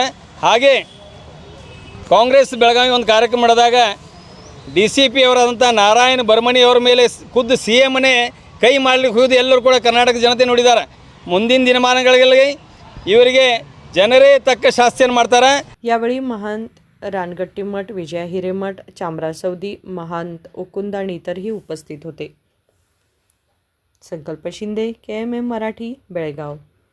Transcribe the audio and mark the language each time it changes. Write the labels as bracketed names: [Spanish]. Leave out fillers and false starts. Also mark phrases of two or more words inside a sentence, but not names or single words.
[Kannada] ಹಾಗೆ ಕಾಂಗ್ರೆಸ್ ಬೆಳಗಾವಿ ಒಂದು ಕಾರ್ಯಕ್ರಮ ಮಾಡಿದಾಗ DCP ಅವರಾದಂಥ ನಾರಾಯಣ ಬರ್ಮಣಿ ಅವರ ಮೇಲೆ ಖುದ್ದು CMನೇ ಕೈ ಮಾಡಲಿಕ್ಕೆ ಹೋಗೋದು ಎಲ್ಲರೂ ಕೂಡ ಕರ್ನಾಟಕ ಜನತೆ ನೋಡಿದ್ದಾರೆ. ಮುಂದಿನ ದಿನಮಾನಗಳಲ್ಲಿ ಇವರಿಗೆ ಜನರೇ ತಕ್ಕ ಶಾಸ್ತಿಯನ್ನು ಮಾಡ್ತಾರೆ. [Marathi] यावेळी महंत रानगट्टीमठ, विजया हिरेमठ, चामराज सौदी, महंत ओकुंद आणि इतरही उपस्थित होते. संकल्प शिंदे, KMM मराठी, बेळगाव.